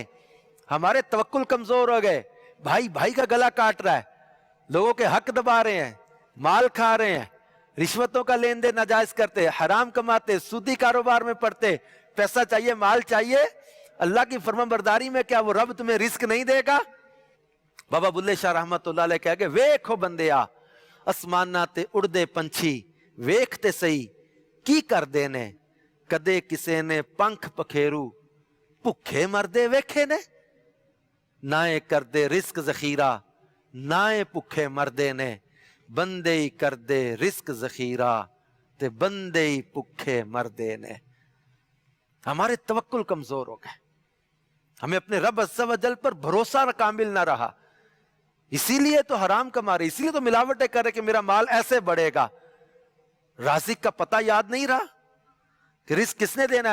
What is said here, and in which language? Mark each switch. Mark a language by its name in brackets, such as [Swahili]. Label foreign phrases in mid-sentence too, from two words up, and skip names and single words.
[Urdu] ہمارے توکل کمزور ہو گئے، بھائی بھائی کا گلا کاٹ رہا ہے، لوگوں کے حق دبا رہے ہیں، مال کھا رہے ہیں، رشوتوں کا لین دین ناجائز کرتے، حرام کماتے، سودی کاروبار میں پڑتے، پیسہ چاہیے، مال چاہیے، اللہ کی فرمانبرداری میں کیا وہ رب تمہیں رزق نہیں دے گا؟ بابا بلے شاہ رحمت اللہ علیہ کہہ گئے، [Punjabi] ویکھو بندیا اسماناں تے اڑدے پنچھی ویکھتے سہی کی کر دینے، کدے کسے نے پنکھ پکھیرو بھکھے مردے ویکھے نے، نائے کردے رزق ذخیرہ نائے بھکھے مردے نے، بندے ہی کردے رزق ذخیرہ تے بندے ہی بھکھے مردے نے۔ [Urdu] ہمارے توکل کمزور ہو گئے، ہمیں اپنے رب عز و جل پر بھروسہ کامل نہ رہا، اسی لیے تو حرام کما رہے، اسی لیے تو ملاوٹیں کر رہے کہ میرا مال ایسے بڑھے گا۔ رازق کا پتہ یاد نہیں رہا کہ رزق کس نے دینا ہے؟